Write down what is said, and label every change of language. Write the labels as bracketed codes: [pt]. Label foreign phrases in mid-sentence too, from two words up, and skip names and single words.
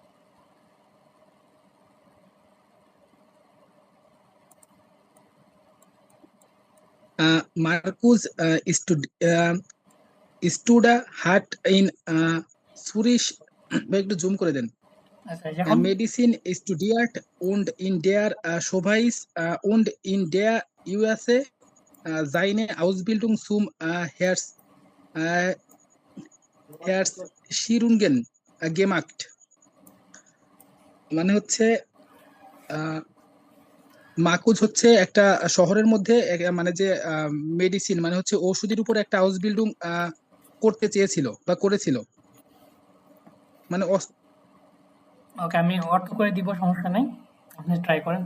[de] Markus Studer hat in Zürich. [bn] ভাই একটু জুম করে দেন। আচ্ছা যখন [de] Medizin studiert und in der Schweiz und in der USA seine Ausbildung zum Herzchirurgen gemacht। [bn] মানে হচ্ছে মাকুজ হচ্ছে একটা শহরের মধ্যে মানে যে মেডিসিন মানে হচ্ছে ঔষধির উপর একটা আউসবিল্ডিং করতে চেয়েছিল বা করেছিল। মানে ওকে, আমি অর্থ করে দিব, সমস্যা নাই, আপনি ট্রাই করেন।